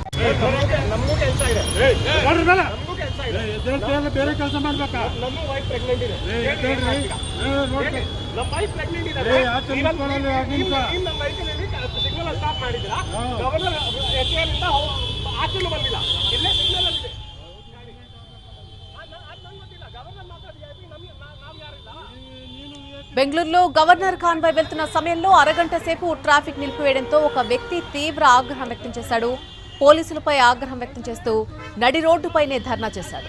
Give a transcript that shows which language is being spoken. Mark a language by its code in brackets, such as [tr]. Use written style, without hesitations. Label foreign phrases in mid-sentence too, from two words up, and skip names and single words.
[kn] ನಮಗೂ ಕೆಲಸ ಇದೆ ನಮಗೂ ಕೆಲಸ ಇದೆ ಹೇಳ್ತೀರಲ್ಲ ಬೇರೆ ಕೆಲಸ ಮಾಡ್ಬೇಕಾ ನಮ್ಮ [en] wife pregnant [kn] ಇದೆ ನಮ್ಮ [en] wife pregnant [kn] ಇದೆ ನಮ್ಮ ವೈಫಲ್ಲಿ [en] signal stop [kn] ಮಾಡಿದ್ದೀರಾ ಗವರ್ನರ್ ಎಚ್ಎಲ್ ಆಚೆನೂ ಬಂದಿಲ್ಲ ಇಲ್ಲೇ ಸಿಗ್ನಲ್ ಇದೆ [te] బెంగళూరులో గవర్నర్ కాన్వాయ్ వెళ్తున్న సమయంలో అరగంట సేపు ట్రాఫిక్ నిలిపివేయడంతో ఒక వ్యక్తి తీవ్ర ఆగ్రహం వ్యక్తం చేశాడు. పోలీసులపై ఆగ్రహం వ్యక్తం చేస్తూ నడి రోడ్డుపైనే ధర్నా చేశాడు.